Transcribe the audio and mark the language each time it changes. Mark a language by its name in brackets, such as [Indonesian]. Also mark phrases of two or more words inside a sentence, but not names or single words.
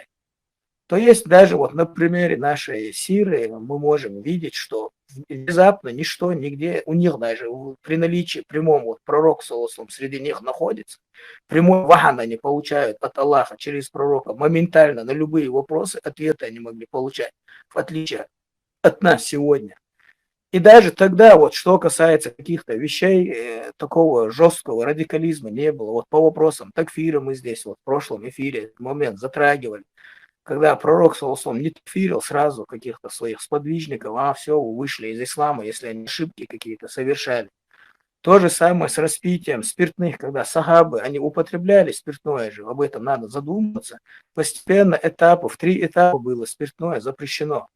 [Russian] То есть даже вот на примере нашей Сирии мы можем видеть, что внезапно ничто нигде, у них даже при наличии прямом, вот пророк саллаллаху среди них находится, прямой вахан они получают от Аллаха через пророка, моментально на любые вопросы ответы они могли получать, в отличие от нас сегодня. И даже тогда, вот что касается каких-то вещей, такого жесткого радикализма не было. Вот по вопросам такфира мы здесь вот в прошлом эфире этот момент затрагивали, когда пророк, [Arabic] صلى الله عليه وسلم, [Russian] не такфирил сразу каких-то своих сподвижников, все, вы вышли из ислама, если они ошибки какие-то совершали. То же самое с распитием спиртных, когда сахабы, они употребляли спиртное же, об этом надо задуматься. Постепенно в 3 этапа было спиртное запрещено.